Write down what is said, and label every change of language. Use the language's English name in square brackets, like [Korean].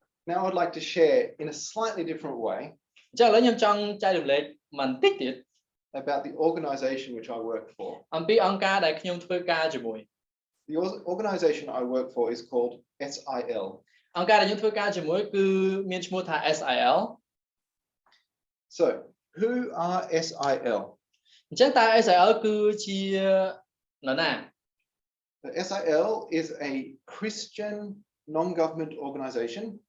[English] Now I'd like to share in a slightly different way [Khmer] អញ្ចឹងឥឡូវខ្ញុំចង់ចែករំលែកបន្តិចទៀត [English] about the organization which I work for. [Khmer] អំពីអង្គការដែលខ្ញុំធ្វើការជាមួយ [English] The organization I work for is called SIL. [Khmer] អង្គការដែលខ្ញុំធ្វើការជាមួយគឺមានឈ្មោះថា SIL. [English] So who are SIL? [Khmer] អញ្ចឹងតើ SIL គឺជានរណា [English] The SIL is a Christian non-government organization.